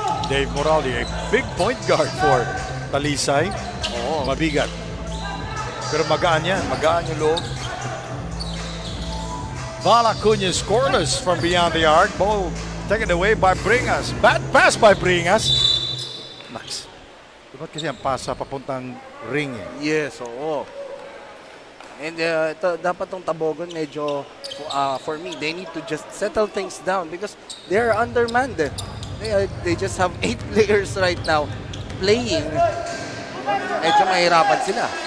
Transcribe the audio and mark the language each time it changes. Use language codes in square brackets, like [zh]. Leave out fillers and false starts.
[tl] Dave Moraldi, [en] a big point guard for Talisay. [tl] Mabigat. Pero magaan yan. Magaan yung loob. [en] Vala Cunha scoreless from beyond the arc. Ball taken away by Bringas. Bad pass by Bringas. Naks. [tl] Ba't kasi ang pasa papuntang ring eh? Yes, oo. [en] And [tl] ito, dapat tong Tabogon medyo, [en] for me, they need to just settle things down because they're undermanned. They just have 8 players right now playing. [tl] Medyo mahirapan sila.